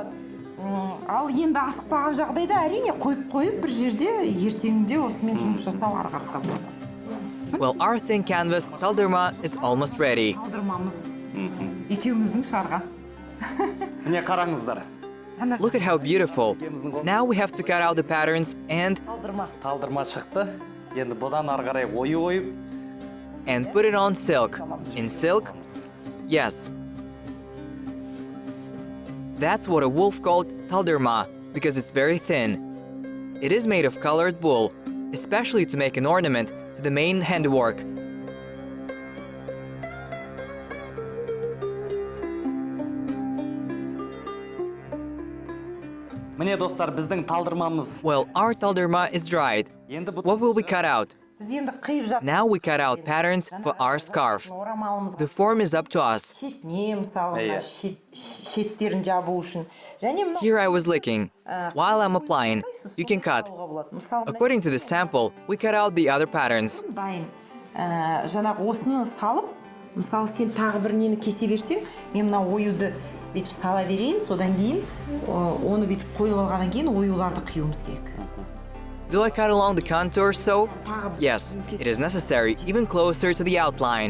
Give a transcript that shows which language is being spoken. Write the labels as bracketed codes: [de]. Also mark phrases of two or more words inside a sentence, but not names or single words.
[en] Well, our thin canvas, kaldırma, is almost ready. Look at how beautiful. Now we have to cut out the patterns and [kk] шықты. Енді бұдан ары қарай ою ойып [en] put it on silk. In silk? Yes. That's what a wolf called talderma, because it's very thin. It is made of colored wool, especially to make an ornament to the main handwork. [kk] міне достар біздің талдырмамыз. [en] Well, our talderma is dried. What will we cut out? Now we cut out patterns for our scarf. The form is up to us. Here I was licking. While I'm applying, you can cut. According to the sample, we cut out the other patterns. [kk] Жаңағы осыны салып, мысалы сен тағы бір нені кесе берсең, мен мына оюды бүйтіп сала берейін, содан кейін оны бүйтіп қойып алғаннан кейін оюларды қиюымыз керек. [en] Do I cut along the contour so? Yes, it is necessary, even closer to the outline.